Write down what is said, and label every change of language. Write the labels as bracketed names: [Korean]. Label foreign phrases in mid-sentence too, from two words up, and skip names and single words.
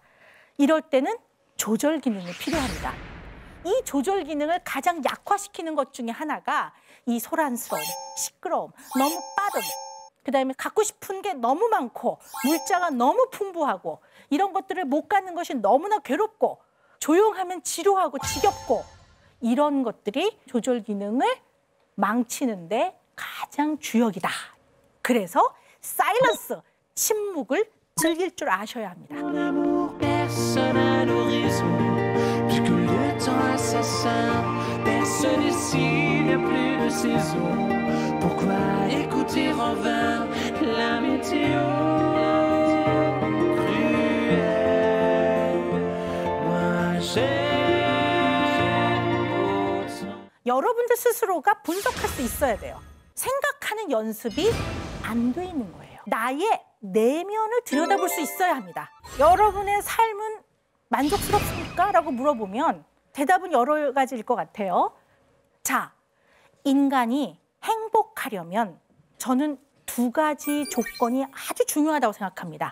[Korean] 이럴 때는 조절 기능이 필요합니다. 이 조절 기능을 가장 약화시키는 것 중에 하나가 이 소란스러움, 시끄러움, 너무 빠름, 그다음에 갖고 싶은 게 너무 많고 물자가 너무 풍부하고 이런 것들을 못 갖는 것이 너무나 괴롭고 조용하면 지루하고 지겹고 이런 것들이 조절 기능을 망치는데 가장 주역이다. 그래서 사일런스, 침묵을 즐길 줄 아셔야 합니다. [French] Personne à l'horizon, puisque le temps assassin, personne ici n'est saisons. Pourquoi écouter en vain la météo cruelle? Moi j'aime autant. [Korean] 여러분들 스스로가 분석할 수 있어야 돼요. 생각하는 연습이 안 돼 있는 거예요. 나의 내면을 들여다볼 수 있어야 합니다. 여러분의 삶은 만족스럽습니까? 라고 물어보면 대답은 여러 가지일 것 같아요. 자, 인간이 행복하려면 저는 두 가지 조건이 아주 중요하다고 생각합니다.